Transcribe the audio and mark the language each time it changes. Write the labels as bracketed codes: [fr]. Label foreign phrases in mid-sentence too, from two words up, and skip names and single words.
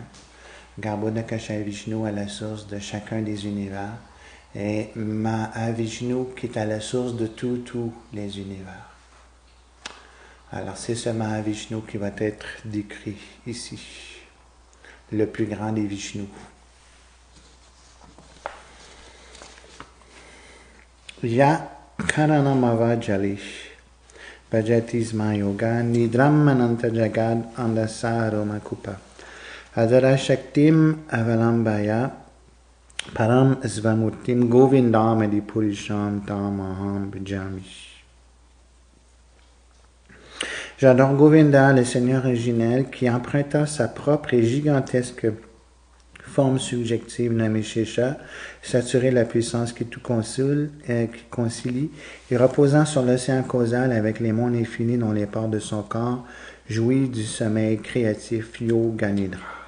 [fr] Garbhodakashayi Vishnu à la source de chacun des univers. Et Mahavishnu qui est à la source de tous les univers. Alors c'est ce Mahavishnu qui va être décrit ici. Le plus grand des Vishnus. [sa] Ya Karanamava Jalish Bhajatisma Yoga Nidrammananta Jagad Andasaroma Kupa Adara Shaktim Avalambaya Param Svamurtim Govindamadi Purisham Tamaham Bhajami. [fr] J'adore Govinda, le Seigneur originel, qui emprunta sa propre et gigantesque forme subjective nommée Shesha, saturée de la puissance qui tout concilie, et reposant sur l'océan causal avec les mondes infinis dont les ports de son corps, jouit du sommeil créatif [sa] Yoga Nidra.